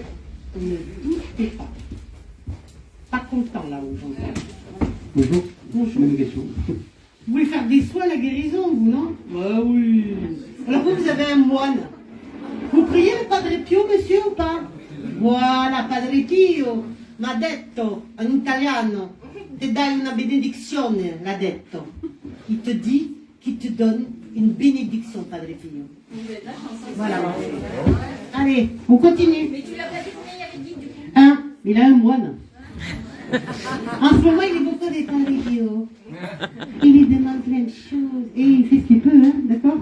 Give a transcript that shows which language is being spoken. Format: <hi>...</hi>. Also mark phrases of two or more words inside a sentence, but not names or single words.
<fr>Ne doutez pas. Pas content, là, aujourd'hui. Bonjour. Bonjour. Même question. Vous voulez faire des soins à la guérison, vous, non? Bah oui. Alors vous avez un moine. Vous priez le Padre Pio, monsieur, ou pas? Voilà,</fr> <it>Padre Pio m'ha detto</it> <es>en italiano,</es> <it>te dai una benedizione, l'ha detto.</it> <fr>Il te dit qu'il te donne une bénédiction, Padre Pio. Voilà. Allez, on continue. Mais tu l'as placé combien il y avait de guides du coup? Un, il a un moine. En ce moment, il est beaucoup des Padre Pio. Il lui demande plein de choses. Et il fait ce qu'il peut, hein, d'accord?</fr>